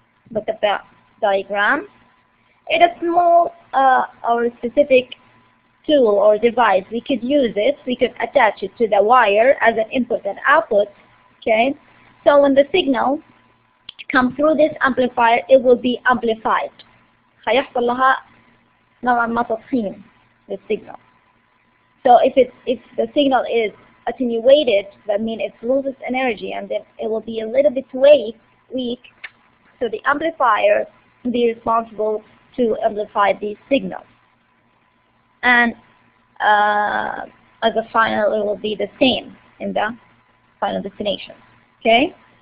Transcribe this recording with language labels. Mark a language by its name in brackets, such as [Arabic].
[English] Look at the diagram. It's a small or specific tool or device. We could use it. We could attach it to the wire as an input and output. Okay. So when the signal comes through this amplifier, it will be amplified. [Arabic] هيحصل لها نوعا ما تضخيم [English] the signal. So if the signal is attenuated, that means it loses energy, and then it will be a little bit weak. So the amplifier will be responsible to amplify these signals. And as a final, it will be the same in the final destination. Okay?